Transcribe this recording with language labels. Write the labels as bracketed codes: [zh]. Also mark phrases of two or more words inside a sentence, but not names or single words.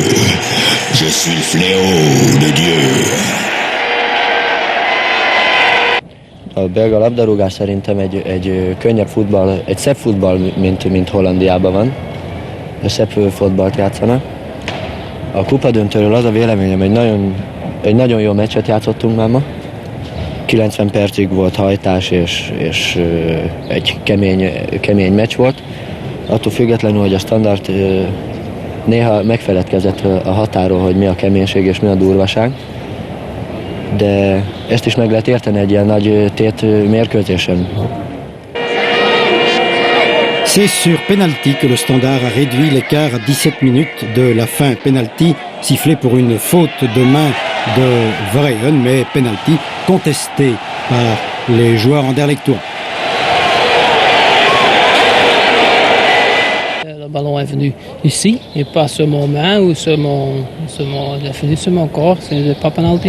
[fr] Je suis le fléau de Dieu. [hu] A belga labdarúgás szerintem egy könnyebb futball, egy szebb futball, mint Hollandiában van. Szebb futballt játszanak. A kupadöntőről az a véleményem, egy nagyon jó meccset játszottunk már ma. 90 percig volt hajtás, és egy kemény meccs volt. Attól függetlenül, hogy a Standard néha megfeledkezett a határól, hogy mi a keménység és mi a durvaság, de ezt is meg lehet érteni egy ilyen nagy tét mérkőzésen. [fr] C'est sur penalty que le Standard a réduit l'écart à 17 minutes de la fin. Penalty sifflé pour une faute de main de Verheyen, mais penalty contesté par les joueurs anderlechtois. Le ballon est venu ici et pas sur mon main ou il a fini sur mon corps, c'est pas penalty.